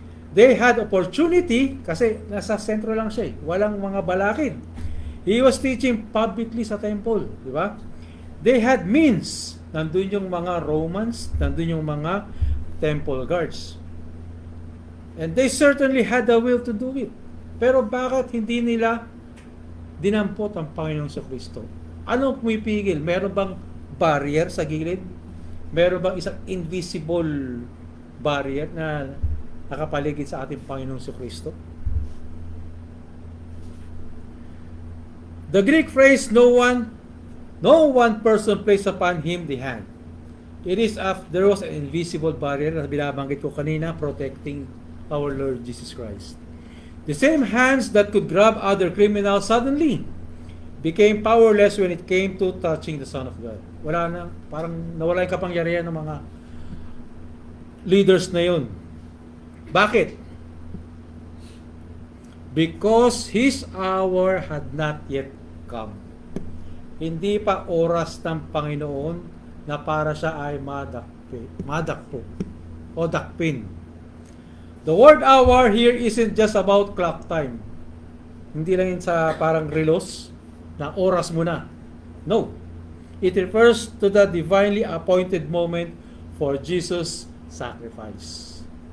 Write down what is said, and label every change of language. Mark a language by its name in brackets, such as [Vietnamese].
[English] They had opportunity [Filipino] kasi nasa sentro lang siya. Walang mga balakid. [English] He was teaching publicly [Filipino] sa temple. Di ba? [English] They had means. [Filipino] Nandun yung mga Romans. Nandun yung mga temple guards. [English] And they certainly had the will to do it. [Filipino] Pero bakit hindi nila dinampot ang Panginoong Kristo? Anong pumipigil? Meron bang barrier sa gilid? Meron bang isang invisible barrier na nakapaligid sa ating Panginoong Kristo? [English] The Greek phrase, no one person placed upon him the hand. It is there was an invisible barrier [Filipino] na binabanggit ko kanina, [English] protecting our Lord Jesus Christ. The same hands that could grab other criminals suddenly became powerless when it came to touching the Son of God. [Filipino] Wala na, parang nawala yung kapangyarihan ng mga leaders na yun. Bakit? [English] Because His hour had not yet come. [Filipino] Hindi pa oras ng Panginoon na para siya ay madakpo o dakpin. [English] The word hour here isn't just about clock time. [Filipino] Hindi lang yun sa parang relos na oras mo na. No. [English] It refers to the divinely appointed moment for Jesus' sacrifice.